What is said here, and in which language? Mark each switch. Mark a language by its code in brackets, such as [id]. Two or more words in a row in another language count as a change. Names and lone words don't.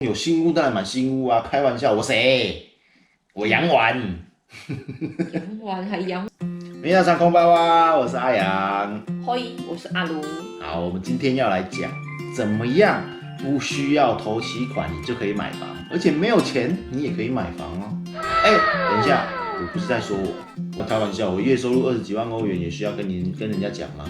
[zh] 有新屋当然买新屋啊，开玩笑，我谁？我杨丸。洋丸还洋， [ja] 皆さんこんばんは， [zh] 我是阿阳。嘿，我是阿卢。好，我们今天要来讲怎么样不需要头期款你就可以买房，而且没有钱你也可以买房哦。等一下，我不是在说我开玩笑，我月收入20几万欧元也需要跟人家讲吗？